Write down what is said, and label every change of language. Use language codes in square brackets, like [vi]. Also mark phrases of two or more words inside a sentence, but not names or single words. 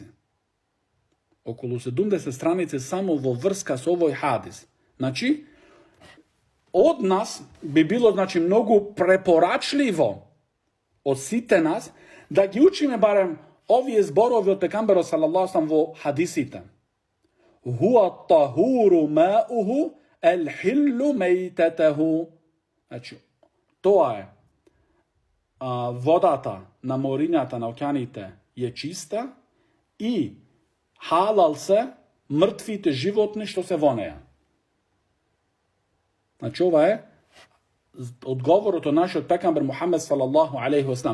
[mk] Околу 70 страници само во врска со овој хадис. Значи, од нас би било, значи, многу препорачливо од сите нас да ги учиме барем овие зборови од пекамберот [ar] صلى الله عليه [mk] во хадисите. [ar] هو الطهور ماؤه الحل ميتته. [mk] Значи, тоа е водата на морињата, на океаните е чиста и халал се мртвите животни што се во неја. Значи, ова е одговорот од нашиот пекамбер Мухамед [ar] صلى الله عليه وسلم.